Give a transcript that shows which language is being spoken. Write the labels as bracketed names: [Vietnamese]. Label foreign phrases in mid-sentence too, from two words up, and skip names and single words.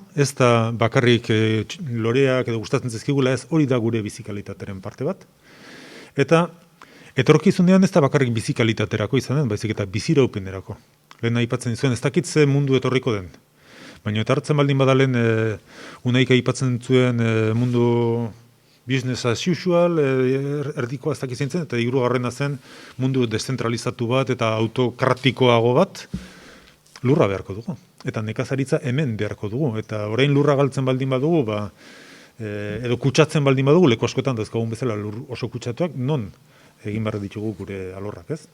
[Basque] Ez da bakarrik loreak edo gustatzen zizkigula, ez hori da gure bizikalitatearen parte bat. Eta etorkizunean ez da bakarrik bizikalitaterako izanen, baizik eta biziraupenerako. Lehen aipatzen zuen, ez dakit ze mundu etorriko den. Baina eta hartzen baldin badalen unaik aipatzen zuen mundu [English] business as usual, [Basque] erdikoa ez dakit zintzen, eta hirugarrena zen mundu deszentralizatu bat eta autokratikoago bat, lurra beharko dugu. Eta nekazaritza hemen beharko dugu. Eta orain lurra galtzen baldin badugu, edo kutsatzen baldin badugu, leku askotan dauzkagun bezala lur oso kutsatuak, non egin behar ditugu gure alorrak, ez?